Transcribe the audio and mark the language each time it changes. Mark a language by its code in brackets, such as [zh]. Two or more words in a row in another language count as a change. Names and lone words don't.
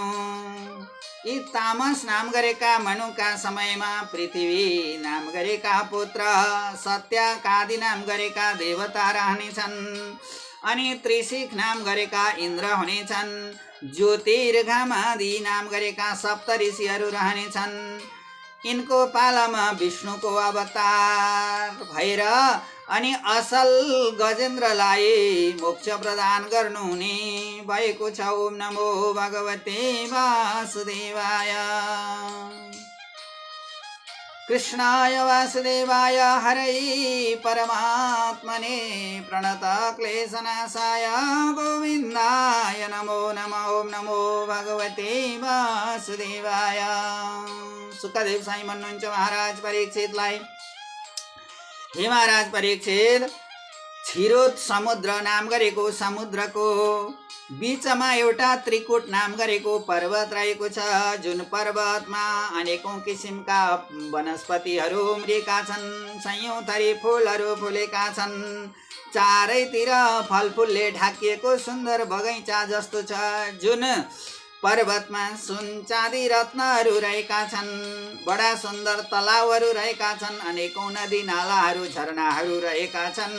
[ne] यी तामस नाम गरेका मनुका समयमा पृथ्वी नाम गरेका पुत्र, सत्यकादि नाम गरेका देवता रहनेछन् अनि त्रिशिख नाम गरेका इन्द्र हुनेछन् ज्योतिर्घामादि नाम गरेका सप्त ऋषिहरू रहनेछन्। यिनको पालामा विष्णुको अवतार भएर अनि असल गजेन्द्रलाई मोक्ष प्रदान गर्नुहुने भएको छ। [sa] ओम नमो भगवते वासुदेवाय। कृष्णाय वासुदेवाय हरै परमात्मने प्रणतक्लेशनाशाय गोविन्दाय नमो नमः। ओम नमो भगवते वासुदेवाय। [ne] सुखदेव साई भन्नुहुन्छ महाराज परीक्षितलाई, हे महाराज परीक्षित, क्षीरोद समुद्र नाम गरेको समुद्रको बीचमा एउटा त्रिकुट नाम गरेको पर्वत रहेको छ, जुन पर्वतमा अनेकौं किसिमका वनस्पतिहरू उम्रिएका छन्, सयौं थरी फुलहरू फुलेका छन्, चारैतिर फलफुलले ढाकिएको सुन्दर बगैँचा जस्तो छ, जुन पर्वतमा सुन चाँदी रत्नहरू रहेका छन्, बडा सुन्दर तलाउहरू रहेका छन्, अनेकौं नदी नालाहरू झरनाहरू रहेका छन्।